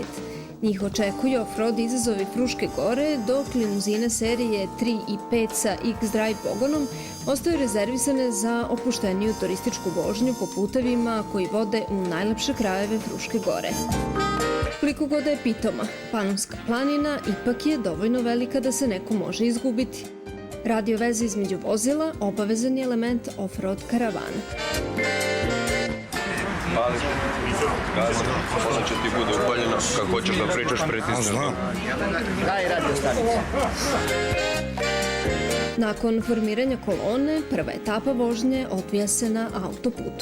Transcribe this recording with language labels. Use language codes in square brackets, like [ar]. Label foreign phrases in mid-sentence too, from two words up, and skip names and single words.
[sr] Njih očekuju off-road izazovi Fruške gore, dok limuzine serije 3 i 5 sa X-Drive pogonom ostaju rezervisane za opušteniju turističku vožnju po putevima koji vode u najlepše krajeve Fruške gore. Koliko god je pitoma, Panonska planina ipak je dovoljno velika da se neko može izgubiti. Radio veze između vozila obavezan je element off-road karavana. Gazi, ona će ti bude upaljena, kako hoćeš da pričaš, pritisneš. Daj radio stanicu. Nakon formiranja kolone, prva etapa vožnje odvija se na autoputu.